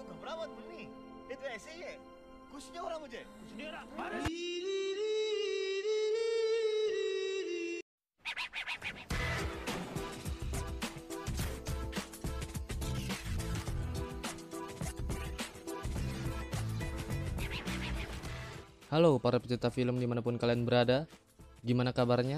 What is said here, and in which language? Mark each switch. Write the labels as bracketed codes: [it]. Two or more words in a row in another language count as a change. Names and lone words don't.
[hi] घबरा मत मुन्नी, ये तो ऐसे ही है, कुछ नहीं हो रहा मुझे, कुछ नहीं हो रहा। [id] Halo para pecinta film dimanapun kalian berada, gimana kabarnya?